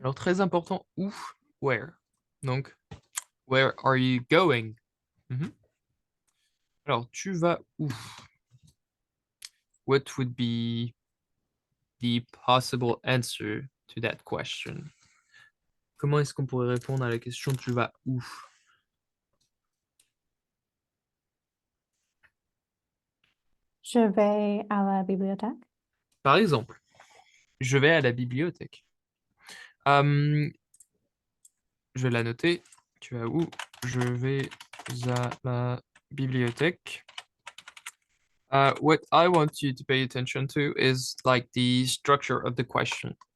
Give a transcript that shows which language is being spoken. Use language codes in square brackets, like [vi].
[fr] Alors, très important, où, where. [en] Donc, where are you going? [fr] Alors, tu vas où? [en] What would be the possible answer to that question? [fr] Comment est-ce qu'on pourrait répondre à la question tu vas où? Je vais à la bibliothèque. Par exemple, je vais à la bibliothèque. Je vais la noter. Tu vas où? Je vais à la bibliothèque. [en] What I want you to pay attention to is like the structure of the question.